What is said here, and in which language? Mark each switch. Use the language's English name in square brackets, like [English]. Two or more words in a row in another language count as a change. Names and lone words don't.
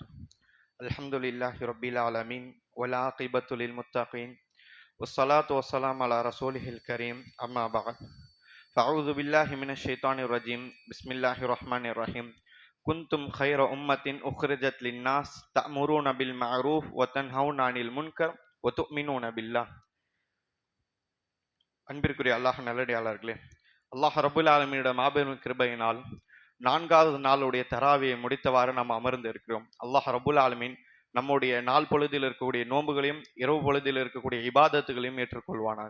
[Arabic] الحمد لله رب العالمين والعاقبة للمتقين والصلاة والسلام على رسوله الكريم أما بعد فأعوذ بالله من الشيطان الرجيم بسم الله الرحمن الرحيم كنتم خير أمة أخرجت للناس تأمرون بالمعروف وتنهون عن المنكر وتؤمنون بالله. [Tamil] அன்பிற்குரிய அல்லாஹ் நல்லடியாளர்களே, [Arabic] الله رب العالمين [Tamil] மாபெரும் கிருபையினால் 4வது நாளுடைய தராவியை முடித்தவாறு நாம் அமர்ந்து இருக்கிறோம். [Arabic] الله رب العالمين [Tamil] நம்முடைய நாள் பொழுதில் இருக்கக்கூடிய நோன்புகளையும் இரவு பொழுதில் இருக்கக்கூடிய இபாதத்துகளையும் ஏற்றுக்கொள்வானாக.